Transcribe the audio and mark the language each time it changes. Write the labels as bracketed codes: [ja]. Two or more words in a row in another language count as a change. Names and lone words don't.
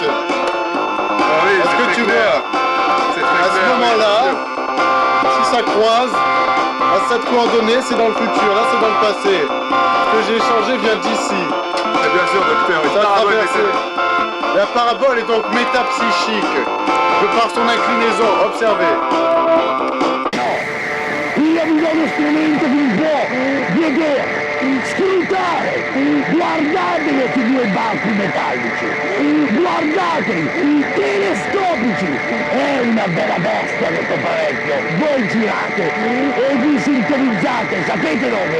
[fr] Ah oui, est-ce que tu vois, à ce moment-là, si ça croise, à cette coordonnée, c'est dans le futur, là c'est dans le passé. Ce que j'ai échangé vient d'ici. Et bien sûr, docteur, ça a traversé. La parabole est donc métapsychique. De par son inclinaison, observez. [it] Io vi do uno strumento che vi può vedere, scrutare, guardate questi due banchi metallici, guardateli, telescopici, è una bella bestia questo apparecchio, voi girate e vi sintonizzate, sapete dove?